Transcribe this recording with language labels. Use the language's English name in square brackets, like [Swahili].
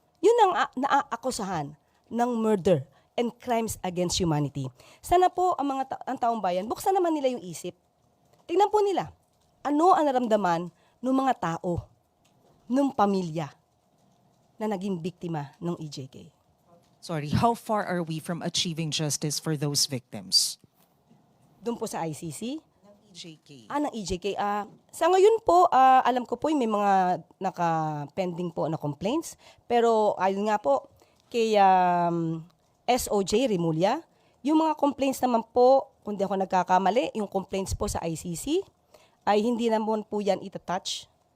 [Filipino] Yun ang naaakusahan ng [English] murder and crimes against humanity. [Filipino] Sana po ang taong bayan, buksan naman nila yung isip. Tingnan po nila, ano ang naramdaman ng mga tao, ng pamilya na naging biktima ng EJK. [English] Sorry, how far are we from achieving justice for those victims? [Filipino] Doon po sa ICC, EJK. ng EJK. Sa ngayon po, alam ko po may mga naka-pending po na complaints. Pero ayun nga po, kay SOJ Rimulya, yung mga complaints naman po, kung di ako nagkakamali, yung complaints po sa ICC, ay hindi naman po yan itatouch.